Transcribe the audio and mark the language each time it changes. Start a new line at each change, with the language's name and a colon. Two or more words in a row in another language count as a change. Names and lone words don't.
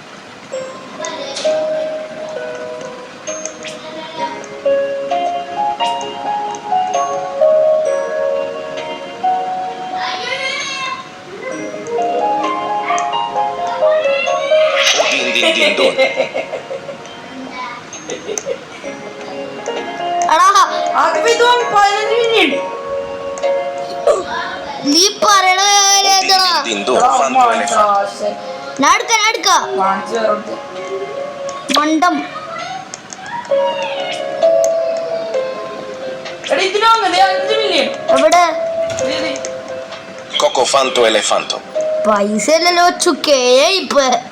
Malayalam: Din din din don. എടാ അതിപ്പോ ഇത് വാങ്ങി 15 മില്യൺ. നീ പറയണ കാര്യം എന്താടാ? Din don. Fanto elefante. ഞാൻ എടുക്കാം കാണിച്ചു തരട്ടെ. മണ്ടം. എടാ ഇതിന് വാങ്ങല്ലേ 5 മില്യൺ. എവിടെ Coco Fanto elefanto. പൈസ അല്ലല്ലോ ചുക്കേ. ഇപ്പൊ